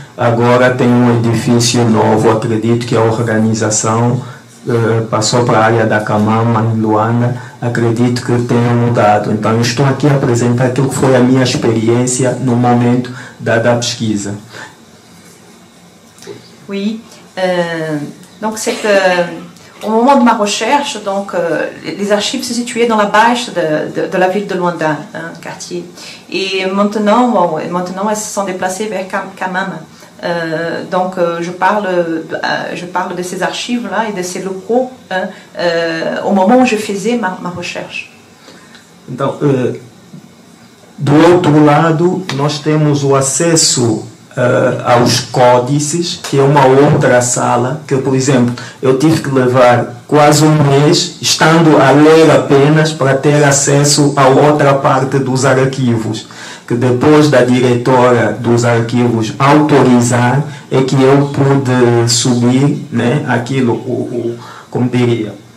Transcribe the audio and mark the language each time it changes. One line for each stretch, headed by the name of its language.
Portuguese: Agora tem um edifício novo, acredito que a organização passou para a área da Camama, em Luanda, acredito que tenha mudado. Então eu estou aqui a apresentar aquilo que foi a minha experiência no momento da pesquisa.
French: Oui, donc au moment de ma recherche, donc, les archives se situaient dans la bâche de la ville de Luanda, quartier. Et maintenant, elles se sont déplacées vers Kamama. Donc, je parle de ces archives-là et de ces locaux au moment où je faisais ma recherche.
Portuguese: Então, do outro lado, nós temos o acesso aos códices, que é uma outra sala, que, por exemplo, eu tive que levar quase um mês, estando a ler apenas, para ter acesso a outra parte dos arquivos, que depois da diretora dos arquivos autorizar, é que eu pude subir, né, aquilo, como diria,